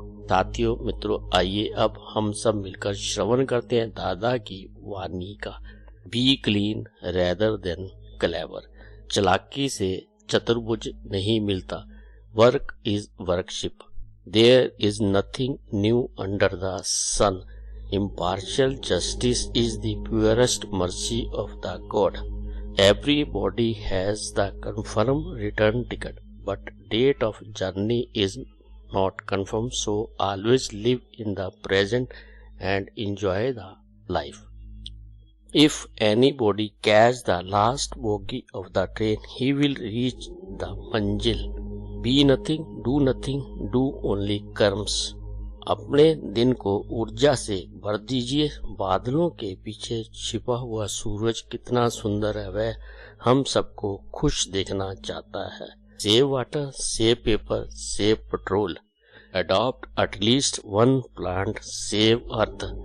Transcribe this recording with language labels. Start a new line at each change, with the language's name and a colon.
Hindi: साथियों, मित्रों, आइए अब हम सब मिलकर श्रवण करते हैं दादा की वाणी का।
English: Be clean rather than clever.
Hindi: चालाकी से चतुर्भुज नहीं मिलता।
English: Work is worship. There is nothing new under the sun. Impartial justice is the purest mercy of the God. Everybody has the confirmed return ticket, but date of journey is not confirmed, so always live in the present and enjoy the life. If anybody catch the last bogie of the train, he will reach the manzil. Be nothing, do only कर्म्स।
Hindi: अपने दिन को ऊर्जा से भर दीजिए। बादलों के पीछे छिपा हुआ सूरज कितना सुंदर है, वह हम सबको खुश देखना चाहता है।
English: Save water, save paper, save petrol. Adopt at least one plant, save Earth.